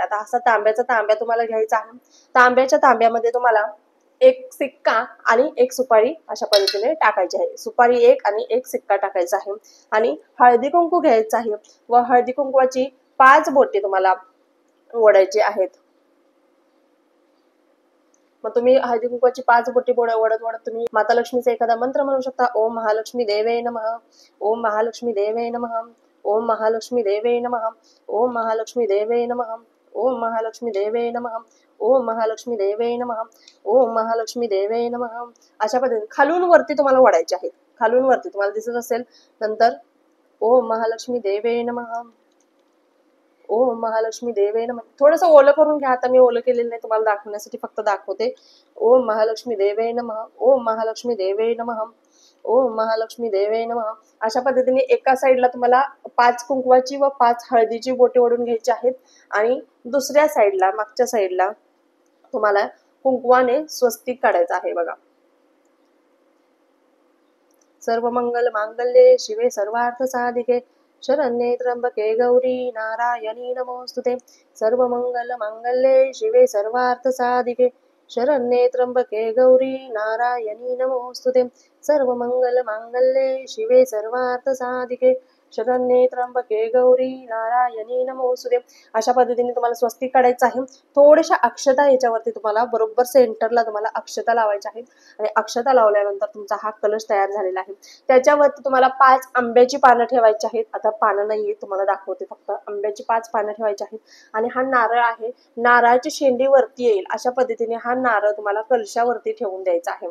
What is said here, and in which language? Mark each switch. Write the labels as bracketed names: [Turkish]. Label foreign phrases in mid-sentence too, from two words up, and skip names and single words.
[Marathi] आता असा तांब्या तुम्हाला घ्यायचा आहे। तांब्याच्या तांब्यामध्ये तुम्हाला एक सिक्का आणि एक सुपारी अशा पद्धतीने टाकायची आहे। सुपारी एक आणि एक सिक्का टाकायचा आहे आणि हळदी कुंकू घ्यायचं आहे व हळदी कुंकवाची 5 बोटे तुम्हाला ओढायची आहेत। मग तुम्ही हळदी कुंकवाची 5 बोटी ओढत तुम्ही माता लक्ष्मीचा एखादा मंत्र म्हणू शकता। [Sanskrit] ओम महालक्ष्मी देवे नमः, ओम महालक्ष्मी देवे नमः, ओम महालक्ष्मी देवे नमः, ओम महालक्ष्मी देवे नमः, ओम महालक्ष्मी देवे नमः, ओम महालक्ष्मी देवे नमः, ओम महालक्ष्मी देवे नमः, [Marathi] अशा पद्धतीने खालून वरती तुम्हाला ओढायचे आहेत। खालून वरती तुम्हाला दिसत असेल। [Sanskrit] नंतर ओम महालक्ष्मी देवे नमः, ओम महालक्ष्मी देवे नमः, [Marathi] थोडंसं ओलं करून घ्या। आता मी ओलं केलेलं नाही, तुम्हाला दाखवण्यासाठी फक्त दाखवते। [Sanskrit] ओम महालक्ष्मी देवे नमः, ओम महालक्ष्मी देवे नमः, ओम महालक्ष्मी देवे नमः, [Marathi] अशा पद्धतीने एका साईडला तुम्हाला 5 कुंकवाची व 5 हळदीची बोटे ओढून घ्यायची आहेत आणि दुसऱ्या साईडला, मागच्या साईडला तुम्हाला कुंकवाने स्वस्तिक काढायचं आहे बघा। [Sanskrit] सर्व मंगल मांगल्ये शिवे सर्वार्थ साधिके शरण्ये त्र्यंबके गौरी नारायणी नमोस्तुते। सर्व मंगल मांगल्ये शिवे सर्वार्थ साधिके शरण्ये त्र्यंबके गौरी नारायणी नमोस्तुते। सर्व मंगल मांगल्ये शिवे सर्वार्थ साधिके शरण्ये त्र्यंबके गौरी नारायणी नमोस्तुते। [Marathi] अशा पद्धतीने तुम्हाला स्वस्तिक काढायचं आहे। थोड्याशा अक्षता याच्यावरती तुम्हाला बरोबर सेंटरला तुम्हाला अक्षता लावायच्या आहेत आणि अक्षता लावल्यानंतर तुमचा हा कलश तयार झालेला आहे। त्याच्यावरती तुम्हाला 5 आंब्याची पानं ठेवायची आहेत। आता पानं नाहीये, तुम्हाला दाखवते, फक्त आंब्याची 5 पानं ठेवायची आहेत आणि हा नारळ आहे, नारळाची शेंडी वरती येईल अशा पद्धतीने हा नारळ तुम्हाला कलशावरती ठेवून द्यायचा आहे।